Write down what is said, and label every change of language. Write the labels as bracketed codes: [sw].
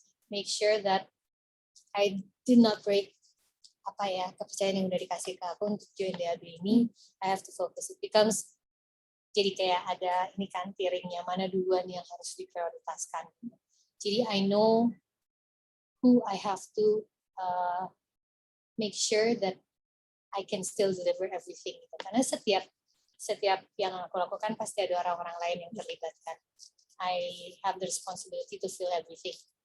[en] Make sure that I did not break [id] kepercayaan yang udah dikasih ke aku untuk join DAB ini. [en] I have to focus. It becomes [id] jadi kayak ada ini kan tiringnya, mana duluan yang harus diprioritaskan. Jadi [en] I know who I have to make sure that I can still deliver everything. [id] Karena setiap yang aku lakukan pasti ada orang-orang lain yang terlibat kan. [en] I have the responsibility to fill everything.